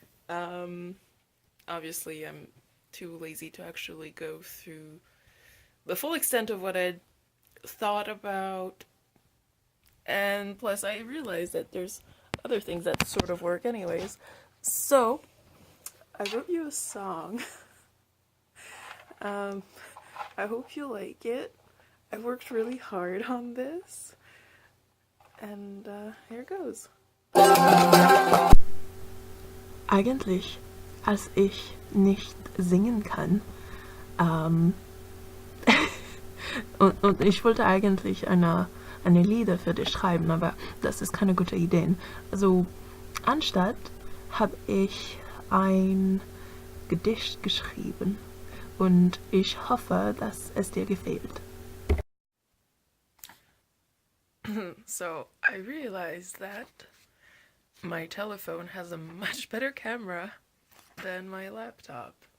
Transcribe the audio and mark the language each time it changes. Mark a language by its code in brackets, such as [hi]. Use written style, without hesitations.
[en] Um, Obviously, I'm too lazy to actually go through the full extent of what I'd thought about, and plus, I realized that there's other things that sort of work, anyways. So I wrote you a song. Um, I hope you like it. I worked really hard on this, and here goes. [de] Eigentlich, als ich nicht singen kann, ähm, und ich wollte eigentlich eine Lieder für dich schreiben, aber das ist keine gute Idee. Also, anstatt habe ich ein Gedicht geschrieben und ich hoffe, dass es dir gefällt. [en] So, I realized that my telephone has a much better camera than my laptop.